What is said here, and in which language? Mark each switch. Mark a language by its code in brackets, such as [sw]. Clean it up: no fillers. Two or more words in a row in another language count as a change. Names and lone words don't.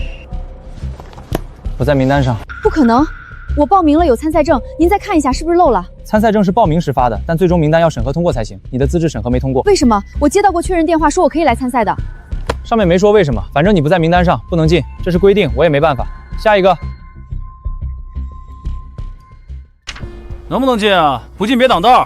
[zh] 我在名单上。不可能，我報名了，有參賽證，您再看一下是不是漏了？參賽證是報名時發的，但最終名單要審核通過才行。你的資質審核沒通過。為什麼？我接到過確認電話，說我可以來參賽的。上面沒說為什麼，反正你不在名單上，不能進，這是規定，我也沒辦法。下一個。能不能進啊？不進別擋道。